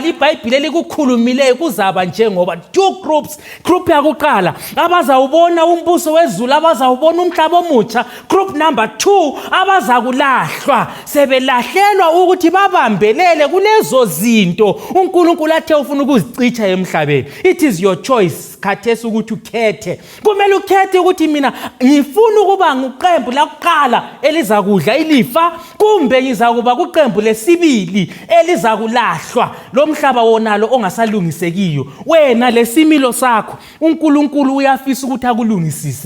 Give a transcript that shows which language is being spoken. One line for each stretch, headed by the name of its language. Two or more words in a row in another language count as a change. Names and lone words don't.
North Ndebele: iBhayibheli elikukhulumileyo kuzaba njengoba
English: two groups.
North Ndebele: Group yakuqala abazawubona umbuso wezulu abazawubona umhlaba omutsha.
English: Group number
North Ndebele: 2 abazakulahlwa sebelahlelwa ukuthi babambelele kulezo zinto uNkulunkulu athe ufuna ukuzicicha emhlabeni.
English: It is your choice
North Ndebele: khathesi ukuthi ukhethe. Kumele ukhethe ukuthi mina ngifuna ukuba ngiqembu lakuqala elizakudla ilifa kumbe ngizakuba kuqembu lesibili elizakulahlwa lo mhlaba wonalo ongasalungisekiyo. Wena lesimilo sakho uNkulunkulu uyafisa ukuthi akulungisise.